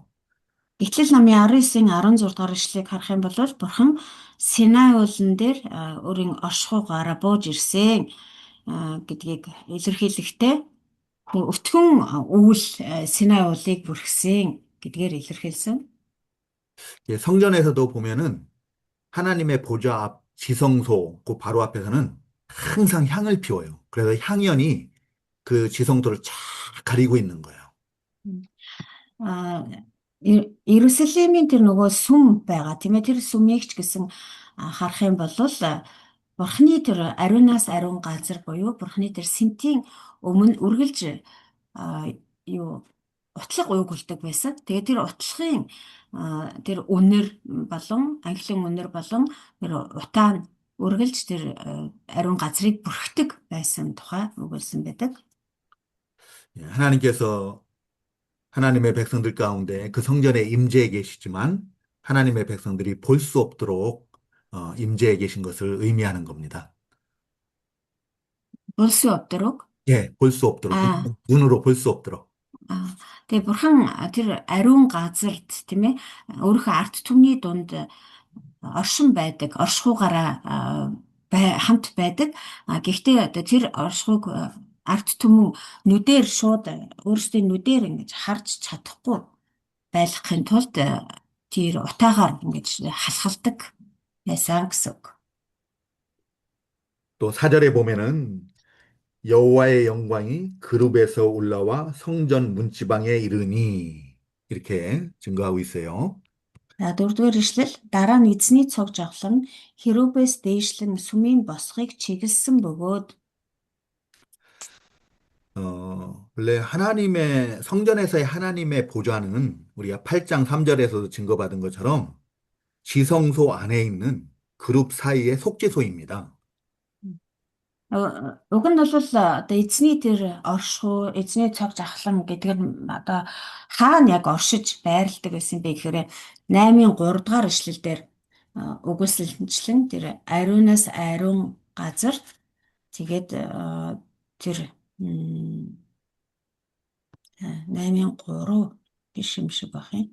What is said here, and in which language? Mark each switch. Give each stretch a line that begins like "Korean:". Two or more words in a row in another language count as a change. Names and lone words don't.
Mongolian: Гэтэл намын 19-ийн 16 дугаар ишлэгийг харах юм бол бурхан Синай уулан дээр өөрийн оршихуйгаараа бууж ирсэн гэдгийг илэрхийлэхдээ өтгөн үүл Синай уулыг бүрхсэн гэдгээр илэрхийлсэн.
Korean: 예, 성전에서도 보면은 하나님의 보좌 앞 지성소 그 바로 앞에서는 항상 향을 피워요. 그래서 향연이 그 지성소를 쫙 가리고 있는 거예요.
Mongolian: Иерусалимийн тэр нөгөө сүм байгаа тийм ээ тэр сүмийг ч гэсэн харах юм бол бурхны тэр ариунаас ариун газар буюу бурхны тэр сэнтийн өмнө үргэлж юу утлаг уйгулдаг байсан. Тэгээ тэр утлагын тэр үнэр болон анхлын үнэр болон тэр утаа нь үргэлж тэр ариун газрыг бүрхдэг байсан тухай өгүүлсэн байдаг.
Korean: 예, 하나님께서 하나님의 백성들 가운데 그 성전에 임재해 계시지만 하나님의 백성들이 볼 수 없도록 임재해 계신 것을 의미하는 겁니다. 볼 수 없도록? 예, 볼 수 없도록. 눈으로 볼 수 없도록.
Mongolian: Тэгээ бурхан тэр ариун газарт тийм ээ өөрийнхөө арт түмний дунд оршин байдаг, оршихугаараа хамт байдаг. Гэхдээ одоо тэр оршихуг арт түмэн нүдээр шууд өөрсдийн нүдээр ингэж харж чадахгүй байлгахын тулд тэр утаагаар ингэж халахалдаг байсан гэсэн үг.
Korean: 또 4절에 보면은 여호와의 영광이 그룹에서 올라와 성전 문지방에 이르니 이렇게 증거하고 있어요.
Mongolian: 4-р ишлэл дараа нь эзний цог жавхлан хэрүүбээс дээшлэн сүмийн босхыг чиглэсэн бөгөөд
Korean: 원래 하나님의, 성전에서의 하나님의 보좌는 우리가 8장 3절에서도 증거받은 것처럼 지성소 안에 있는 그룹 사이의 속죄소입니다.
Mongolian: Уг нь бол одоо эзний тэр оршихуй, эзний цог жахлан гэдэг нь одоо хаана яг оршиж байрладаг байсан бэ гэхээр 8-ын 3 дугаар эшлэлдэр үгүйсэлэнчлэн тэр ариунаас ариун газар тэгээд тэр 8-ын 3 биш юм шиг байх юм.